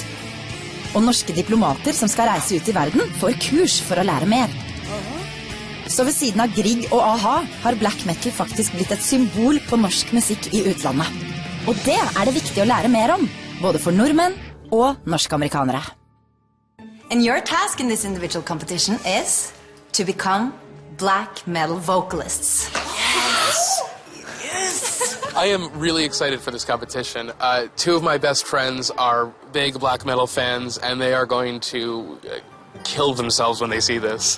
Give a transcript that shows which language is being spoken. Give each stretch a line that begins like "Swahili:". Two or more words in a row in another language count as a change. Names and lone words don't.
Norwegian: Og norske diplomater som skal reise ut I verden får kurs for å lære mer. Så ved siden av Grieg og A-ha har
English: black metal
Norwegian: faktisk blitt et symbol på norsk musikk I utlandet. Og det det viktig å lære mer om, både for nordmenn og norsk-amerikanere.
English: And your task in this individual competition is to become black metal vocalists. I am really excited for this competition. Two of my best friends are big black metal fans, and they are going to kill themselves when they see this.